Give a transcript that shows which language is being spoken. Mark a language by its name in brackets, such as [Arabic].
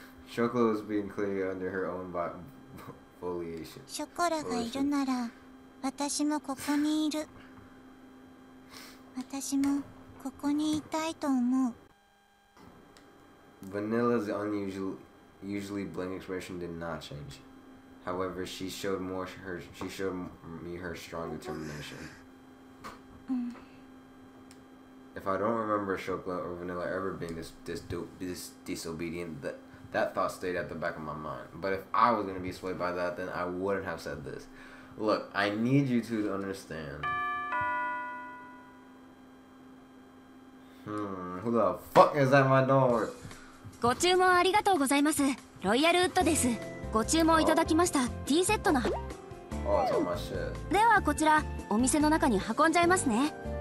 [English] Chocolate was being clear under her own foliation. [Japanese] ショコラがいるなら私もここにいる。私もここにいたいと思う。 [English] Vanilla's usually blank expression did not change. However, she showed me her strong determination. If I don't remember Chocolate or Vanilla ever being this disobedient, that thought stayed at the back of my mind. But if I was gonna be swayed by that, then I wouldn't have said this. Look, I need you two to understand. Who the fuck is at my door? [Japanese] ご注文ありがとうございます。ロイヤルウッドです。ご注文いただきましたティーセットの。 [English] Oh, it's on my shit. [Japanese] ではこちらお店の中に運んじゃいますね。